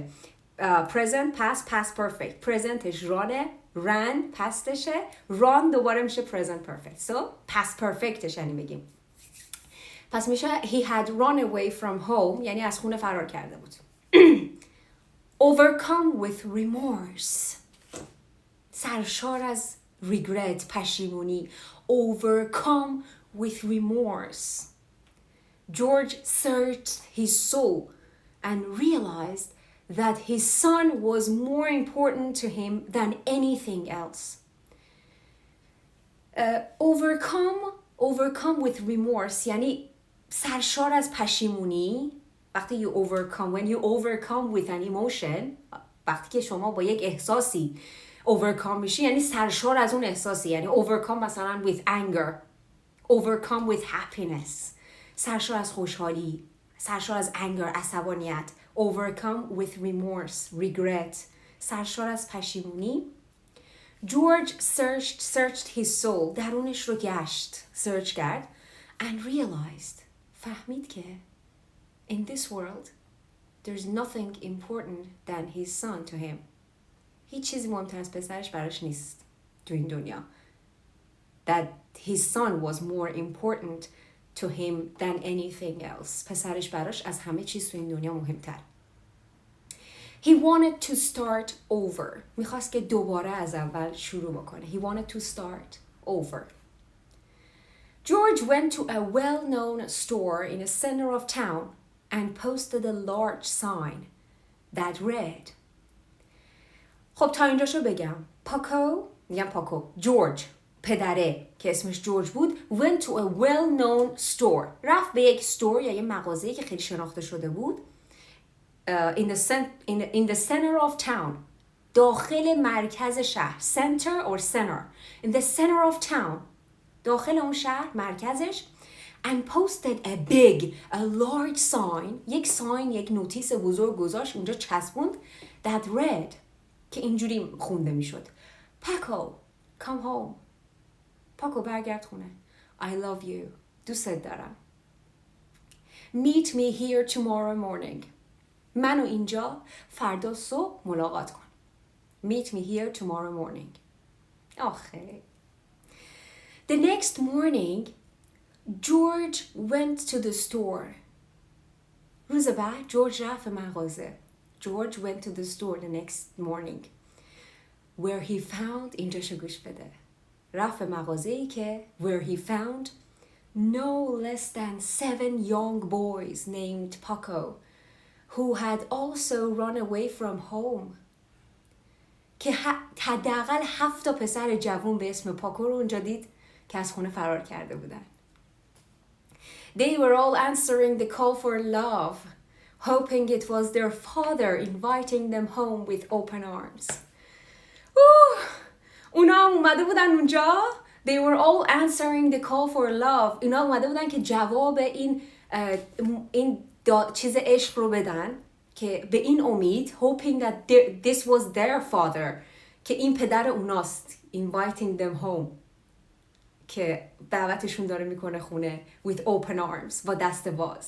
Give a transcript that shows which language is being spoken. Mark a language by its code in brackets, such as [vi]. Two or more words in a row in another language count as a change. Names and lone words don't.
[en] Present, past perfect. Presentش ran pastشه، run [fa] دوباره میشه [en] present perfect. So past perfectش [fa] یعنی بگیم. پس میشه [en] he had run away from home [fa] یعنی از خونه فرار کرده بود. [en] Overcome with remorse. [fa] سرشار از regret، پشیمونی. [en] Overcome with remorse. George searched his soul and realized that his son was more important to him than anything else. Overcome with remorse [fa] یعنی سرشار از پشیمونی. [en] وقتی when you overcome with an emotion، [fa] وقتی که شما با یک احساسی overcome میشی یعنی سرشار از اون احساسی، یعنی overcome مثلا [en] with anger، overcome with happiness، [fa] سرشار از خوشحالی، سرشار از anger، عصبانیت. [en] overcome with remorse، [fa] regret، سرشار از پشیمونی. [en] George searched his soul، [fa] درونش رو گشت، search کرد [en] and realized، [fa] فهمید که [en] in this world there's nothing important than his son to him. [fa] هیچ چیزی مهمتر از پسرش براش نیست تو این دنیا. [en] That his son was more important to him than anything else. [fa] پسرش براش از همه چیز تو این دنیا مهمتر. [en] He wanted to start over. [fa] میخواست که دوباره از اول شروع بکنه. [en] He wanted to start over. George went to a well-known store in the center of town and posted a large sign that read. [fa] خب تا اینجاشو بگم. George پدره که اسمش جورج بود [en] went to a well-known store. [fa] رفت به یک store یا یه مغازه‌ای که خیلی شناخته شده بود. [en] In the center of town. [fa] داخل مرکز شهر. [en] Center or center. In the center of town. [fa] داخل اون شهر مرکزش. [en] And posted a large sign. [fa] یک نوتیس بزرگ گذاشت اونجا چسبوند. [en] That read. [fa] که اینجوری خونده میشد. [en] Paco, come home. [fa] پاکو برگرد خونه. [en] I love you. [fa] دوست دارم. [en] Meet me here tomorrow morning. [fa] منو اینجا فردا صبح ملاقات کن. [en] Meet me here tomorrow morning. [fa] آخه. [en] The next morning, George went to the store. [fa] روز بعد جورج رفت مغازه. [en] George went to the store the next morning. Where he found, [fa] اینجاشو گوش بده. رفت مغازه‌ای که [en] where he found no less than 7 young boys named Paco who had also run away from home. [fa] که حداقل 7 تا پسر جوون به اسم پاکو رو اونجا دید که از خونه فرار کرده بودن. [en] They were all answering the call for love, hoping it was their father inviting them home with open arms. [fa] اونا هم اومده بودن اونجا. [en] They were all answering the call for love. [fa] اونا اومده بودن که جواب این چیز عشق رو بدن، که به این امید [en] hoping that this was their father، [fa] که این پدر اوناست. [en] Inviting them home، [fa] که دعوتشون داره میکنه خونه [en] with open arms، [fa] با دست باز.